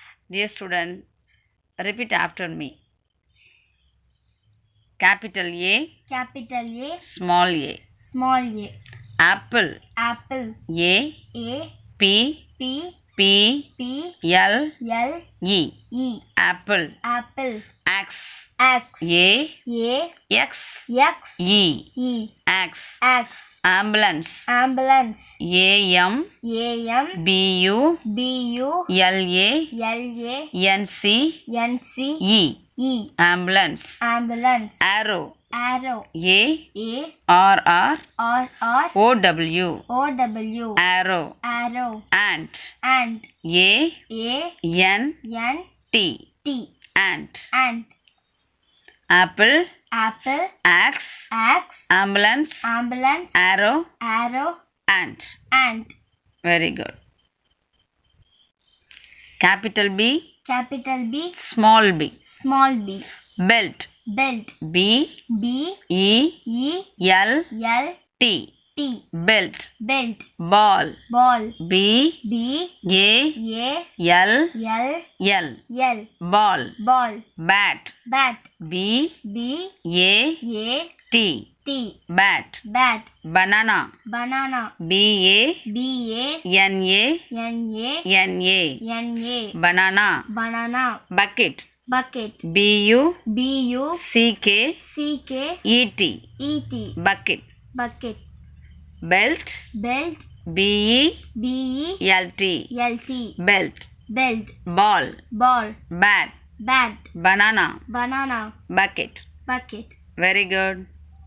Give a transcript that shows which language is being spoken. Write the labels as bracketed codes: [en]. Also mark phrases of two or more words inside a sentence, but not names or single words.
[en] Dear student, repeat after me. Capital A, Capital A, small a. small a. Apple, Apple, A, A, P, P, P, P, L, L, E. E. Apple, Apple, X, X, A, A, X, X, E. E. X. X. Ambulance, Ambulance, A, M, A, M, B, U, B, U, L, A, L, A, N, C, N, C, E. E. Ambulance, Ambulance, arrow, arrow, A, A, R, R, R, R, O, W, O, W, arrow, arrow, ant, ant, A, A, N, N, T, T, ant. ant. Apple, Apple, X, X, ambulance, ambulance, arrow, arrow, ant. ant. Very good. Capital B, Capital B, small b. small b. Belt, Belt, B, B, E, E, L, L, T. T. Belt, Belt, ball, ball, B, B, A, A, L, L, L. L. Ball, Ball, bat, bat, B, B, A, A, T. T. Bat, Bat, banana, banana, B, B, A, N, A, N, A, N, A. N, A. Banana, Banana, bucket, bucket, B, U, B, U, C, K, C, K, E, T. E, T. Bucket, Bucket, belt, belt, B, B, E, L, T. L, T. Belt, Belt, ball, ball, bat, bat, banana, banana, bucket. bucket. Very good.